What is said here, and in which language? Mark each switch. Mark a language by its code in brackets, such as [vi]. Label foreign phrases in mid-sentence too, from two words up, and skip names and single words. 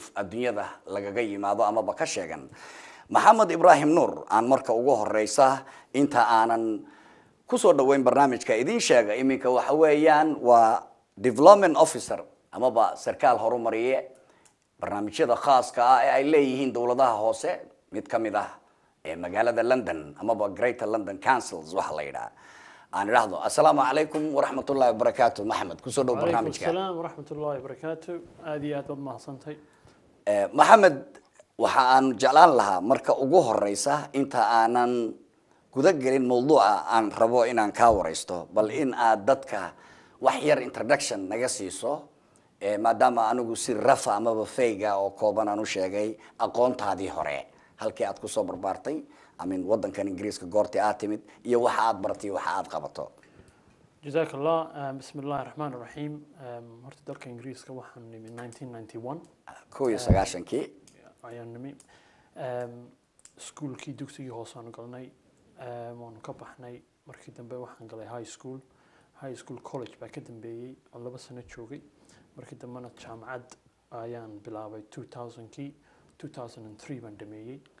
[so] adduunyada lagaga yimaado ama ka sheegan Maxamed Ibrahim Nuur aan marka ugu horeysa inta aanan ku soo dhaweyn barnaamijka idin sheega iminka waxa weeyaan waa [en] development officer [so] ama sarkaal horumariye barnaamijyada khaaska ah ee ay leeyihiin dawladaha hoose mid kamid ah magaalada London ama Greater London Councils waxa la yiraahdo aan iraahdo [ar] السلام عليكم ورحمة الله وبركاته [so] Maxamed ku soo dhaw barnaamijka [ar] السلام ورحمة الله وبركاته [so] aadi aad baad mahadsantahay Maxamed waxa aan jeclaan lahaa marka ugu horeysa inta aanan guda galin mowduuca aan rabo inaan ka wareysto bal in aad dadka wax yar introduction naga siiso maadaama anigu si rafa ama fayga oo kooban aan u sheegay aqoontaadii hore halkii aad ku soo barbaartay amin wadankan Ingiriiska goortii aad timid iyo waxa aad bartay waxa aad qabato [ar] جزاك الله بسم الله الرحمن الرحيم [so] horta dalka Ingiriiska waxaan nimid 1991 sagaashankii ayaan nimid iskuulkii dugsigii hoose aan galnay waan ka baxnay markii dambe waxaan galay [en] high school college [so] baa ka dambeeyay oo 2 sano joogay markii dambena jaamacad ayaan bilaabay 2000kii 2003 baan dhameeyay